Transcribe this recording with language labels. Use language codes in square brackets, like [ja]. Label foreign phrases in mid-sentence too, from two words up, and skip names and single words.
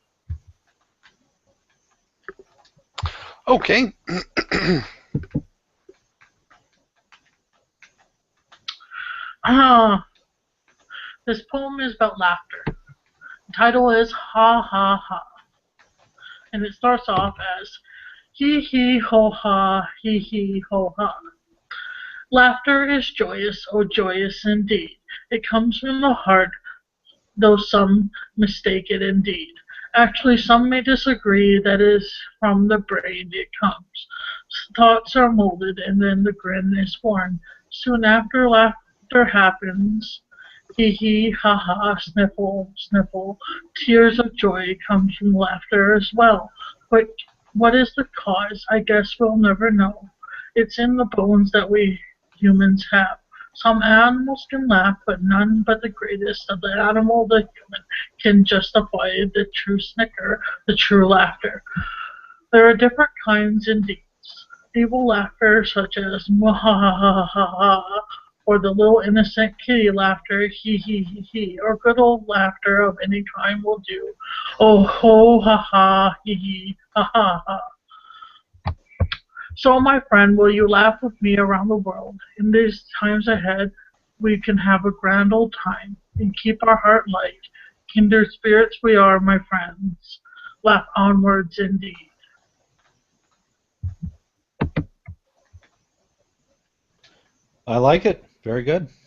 [en] Okay. Ah, this poem is about laughter. The title is Ha Ha Ha, and it starts off as hee hee ho ha, hee hee ho ha. Laughter is joyous, oh joyous indeed. It comes from the heart, though some mistake it indeed. Actually, some may disagree that is from the brain it comes. Thoughts are molded, and then the grin is born. Soon after laughter happens, hee hee, ha ha, sniffle, sniffle. Tears of joy come from laughter as well. But what is the cause? I guess we'll never know. It's in the bones that we humans have. Some animals can laugh, but none but the greatest of the animal, the human, can justify the true snicker, the true laughter. There are different kinds indeed. Evil laughter, such as mwahahaha, or the little innocent kitty laughter, hee hee hee hee, or good old laughter of any kind will do. Oh ho ha ha, hee hee, ha ha ha. So, my friend, will you laugh with me around the world? In these times ahead, we can have a grand old time and keep our heart light. Kindred spirits we are, my friends. Laugh onwards indeed. I like it. Very good.